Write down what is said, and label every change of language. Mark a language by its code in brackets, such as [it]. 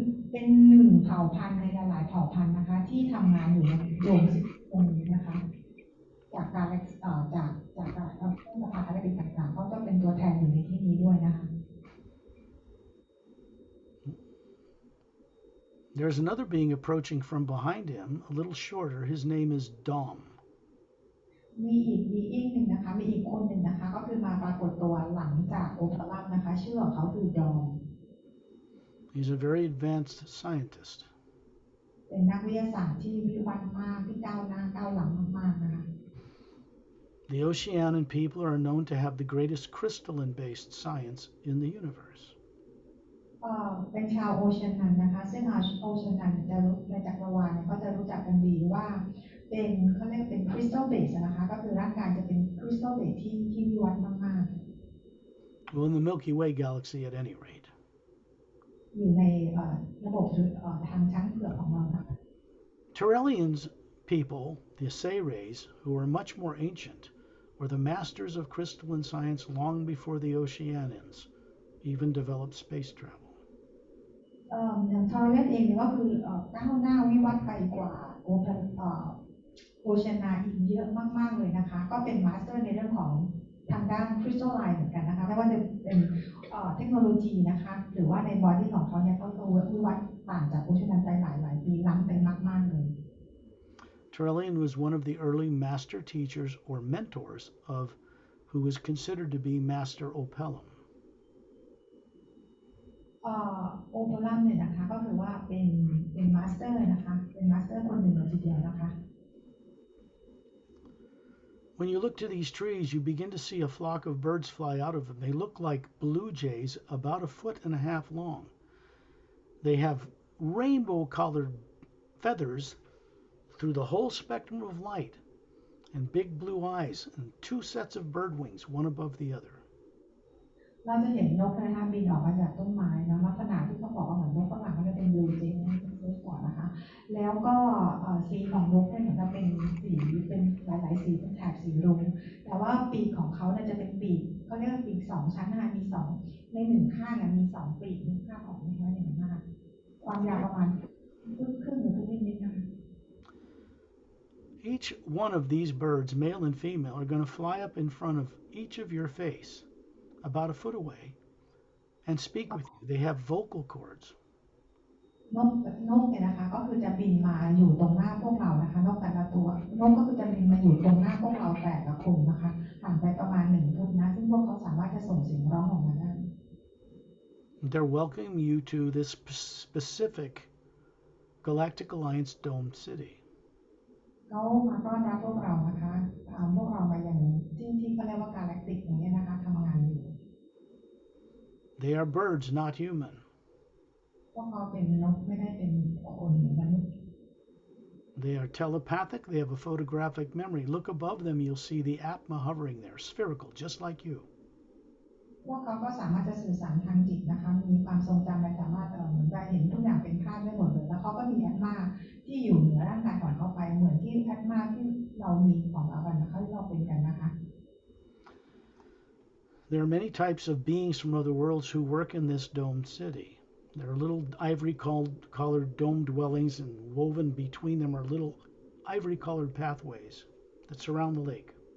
[th] เป็นหนึ่งเผ่าพันธุ์ในหลายๆเผ่าพันธุ์นะคะที่ทำงานอยู่ในดวงตรงนี้นะคะจากการจากเครื่องสภาอะไรต่างๆก็ต้องเป็นตัวแทนอยู่ในที่นี้ด้วยนะคะ [en] There's another being approaching from behind him, a little shorter. His name is Dom. [th] มีอีกหนึ่งนะคะมีอีกคนหนึ่งนะคะก็คือมาปรากฏตัวหลังจากโอเพลัมนะคะชื่อของเขาคือดอม [en] He's a very advanced scientist. [th] เป็นนักวิทยาศาสตร์ที่วิวัฒน์มากที่ก้าวหน้าก้าวหลังมากๆนะคะ [en] The Oceanan people are known to have the greatest crystalline-based science in the universe. [th] เป็นชาวโอเชียนันนะคะซึ่งโอเชียนันจะรู้ในจักรวาลเนี่ยก็จะรู้จักกันดีว่าเป็นเขาเรียกเป็นคริสตัลเบสนะคะก็คือร่างกายจะเป็นคริสตัลเบสที่วิวัฒน์มากๆ [en] Well, in the Milky Way galaxy, at any rate. [th] อยู่ในระบบทางช้างเผือกของเราค่ะ [en] Turellian's people, the Sayres, who are much more ancient, were the masters of crystalline science long before the Oceanians even developed space travel. [th] อย่างทอร์เรนเองเนี่ยก็คือก้าวหน้าวิวัฒน์ไปกว่าโอเชียนาอีกเยอะมากๆเลยนะคะก็เป็นมาสเตอร์ในเรื่องของทางด้านคริสตัลไลน์เหมือนกันนะคะไม่ว่าจะเป็นเทคโนโลยีนะคะหรือว่าในบอดี้ของเขาเนี่ยก็วิวัฒน์ต่างจากโอเชียนาไปหลายปีล้ำไปมากๆเลย [en] Turellian was one of the early master teachers or mentors of who was considered to be Master Opellum. [th] โอเปร่าเนี่ยนะคะก็คือว่าเป็นมาสเตอร์นะคะเป็นมาสเตอร์คนหนึ่งเลยทีเดียวนะคะ [en] When you look to these trees, you begin to see a flock of birds fly out of them. They look like blue jays about 1.5 feet long. They have rainbow-colored feathers through the whole spectrum of light and big blue eyes and 2 sets of bird wings, one above the other. [th] เราจะเห็นนกนะคะบินออกมาจากต้นไม้นะลักษณะที่เขาบอกว่าเหมือนนกฝรั่งก็จะเป็นบลูเจย์เป็นก่อนนะคะแล้วก็สีของนกเนี่ยเหมือนจะเป็นสีเป็นหลายๆสีเป็นแถบสีรุ้งแต่ว่าปีกของเขาเนี่ยจะเป็นปีกเขาเรียกว่าปีก2 ชั้นนะคะมี2ใน1ข้างมี2ปีกนึกภาพออกไหมคะอย่างนั้นนะคะความยาวประมาณครึ่งหรือนิดๆนะคะ [en] each one of these birds, male and female, are going to fly up in front of each of your face, about a foot away, and speak with you. They have vocal cords. [th] นกเนี่ยนะคะก็คือจะบินมาอยู่ตรงหน้าพวกเรานะคะนกแต่ละตัวนกก็คือจะบินมาอยู่ตรงหน้าพวกเราแต่ละคนนะคะห่างไปประมาณ1 ฟุตนะซึ่งพวกเขาสามารถจะส่งเสียงร้องออกมาได้ [en] They're welcoming you to this specific Galactic Alliance domed city. [th] เขามาต้อนรับพวกเรานะคะพวกเรามาอย่างที่เขาเรียกว่ากาแล็กติกอย่างนี้นะคะทำงานอยู่ [en] They are birds, not human. [th] พวกเขาเป็นนกไม่ได้เป็นคนเหมือนมนุษย์ [en] They are telepathic. They have a photographic memory. Look above them, you'll see the Atma hovering there, spherical, just like you. [th] พวกเขาก็สามารถจะสื่อสารทางจิตนะคะมีความทรงจำและสามารถเหมือนจะเห็นทุกอย่างเป็นภาพได้หมดเลยแล้วเขาก็มีแอตมาที่อยู่เหนือร่างกายก่อนเข้าไปเหมือนที่แอตมาที่เรามีของเรากันนะคะที่เราเป็นกันนะคะ [en] There are many types of beings from other worlds who work in this domed city. There are little ivory-colored dome dwellings, and woven between them are little ivory-colored pathways that surround the lake.